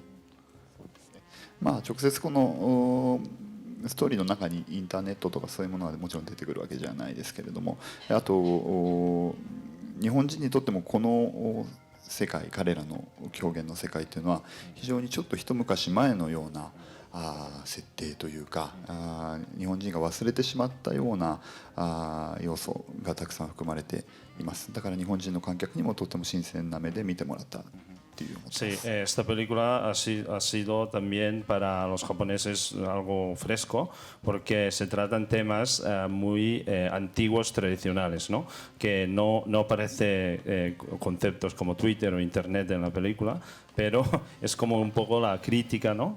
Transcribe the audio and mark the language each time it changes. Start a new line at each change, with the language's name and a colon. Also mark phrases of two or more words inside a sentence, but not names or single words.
Japanese: 直接このストーリーの中にインターネットとかそういうものはもちろん出てくるわけじゃないですけれども、あと日本人にとってもこの世界、彼らの狂言の世界というのは非常にちょっと一昔前のような設定というか、日本人が忘れてしまったような要素がたくさん含まれています。だから日本人の観客にもとても新鮮な目で見てもらったっていうことです。
Spanish: Sí, esta película ha sido también para los japoneses algo fresco porque se tratan temas muy antiguos, tradicionales, ¿no? Que no aparece conceptos como Twitter o Internet en la película, pero es como un poco la crítica, ¿no?